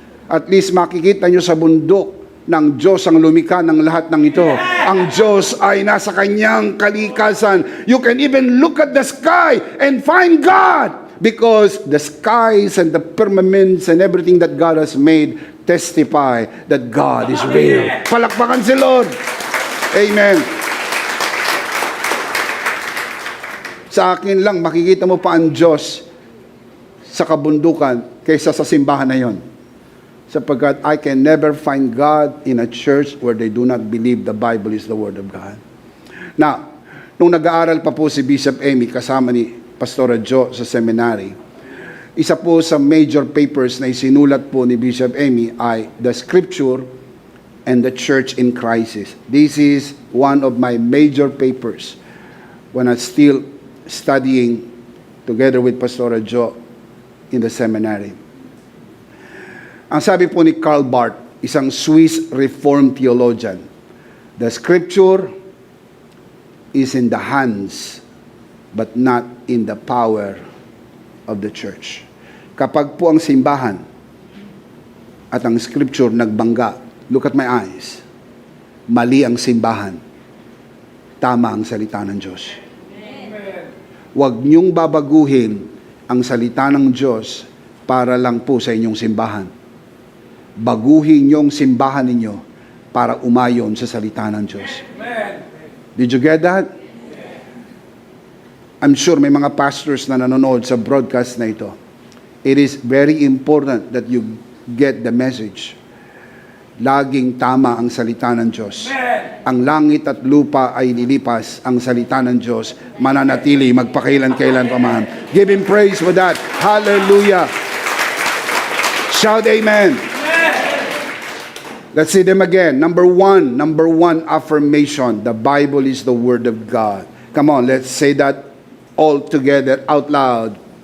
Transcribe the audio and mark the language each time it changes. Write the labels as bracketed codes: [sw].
[tl] At least makikita nyo sa bundok ng Diyos ang lumikha ng lahat ng ito. Ang Diyos ay nasa kanyang kalikasan. [en] You can even look at the sky and find God. Because the skies and the firmaments and everything that God has made testify that God is real. [tl] Palakpakan si Lord. Amen. Sa akin lang, makikita mo pa ang Diyos sa kabundukan kaysa sa simbahan na yon. Sapagkat [en] I can never find God in a church where they do not believe the Bible is the Word of God. Now, [tl] nung nag-aaral pa po si Bishop Amy kasama ni Pastora Jo sa seminary, isa po sa [en] major papers [tl] na isinulat po ni Bishop Amy ay The Scripture and the Church in Crisis. [en] This is one of my major papers when I still studying together with Pastora Jo in the seminary. [tl] Ang sabi po ni [en] Karl Barth, [tl] isang [en] Swiss Reformed theologian, the Scripture is in the hands but not in the power of the church. [tl] Kapag po ang simbahan at ang Scripture nagbangga, [en] look at my eyes, [tl] mali ang simbahan, tama ang salita ng Diyos. Huwag niyong babaguhin ang salita ng Diyos para lang po sa inyong simbahan. Baguhin niyong simbahan ninyo para umayon sa salita ng Diyos. [en] Did you get that? I'm sure [tl] may mga pastors na nanonood sa broadcast na ito. [en] It is very important that you get the message. [tl] Laging tama ang salita ng Diyos. Ang langit at lupa ay lilipas, ang salita ng Diyos mananatili magpakailan-kailan pa man. [en] Give Him praise for that. Hallelujah. Shout amen. Let's see them again. Number one affirmation. The Bible is the Word of God. Come on, let's say that all together out loud.